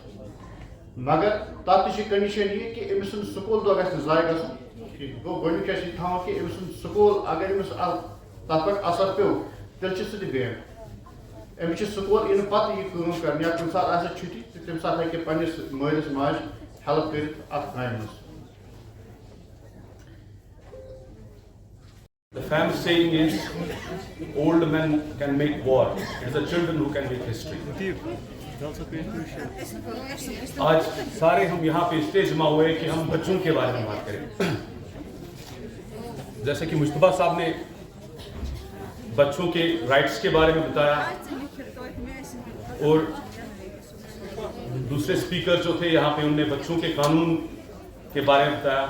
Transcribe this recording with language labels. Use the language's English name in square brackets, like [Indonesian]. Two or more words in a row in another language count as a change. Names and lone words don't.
[Kashmiri] مگر تتھ تہِ چھِ کنڈیشن یہِ کہِ أمۍ سُنٛد سکوٗل دۄہ گژھِ نہٕ ضایہِ گژھُن. گوٚو گۄڈنیُک چھُ اَسہِ یہِ تھاوُن کہِ أمۍ سُنٛد سکوٗل اگر أمِس تتھ پٮ۪ٹھ اثر پیوٚو تیٚلہِ چھُ سُہ تہِ بین. أمِس چھُ سکوٗل یِنہٕ پتہٕ یہِ کٲم کرنہِ, یا کُنہِ ساتہٕ آسہِ چھُٹی تہٕ تمہِ ساتہٕ ہٮ۪کہِ پننس مٲلِس ماجہِ ہیلپ کٔرِتھ اتھ کامہِ منٛز. [English] The famous saying is, old men can make war, it is the children who can make history. [Urdu] آج سارے ہم یہاں پہ اس لیے جمع ہوئے کہ ہم بچوں کے بارے میں بات کریں. جیسے کہ مجتبیٰ صاحب نے بچوں کے رائٹس کے بارے میں بتایا, اور دوسرے اسپیکر جو تھے یہاں پہ ان نے بچوں کے قانون کے بارے میں بتایا.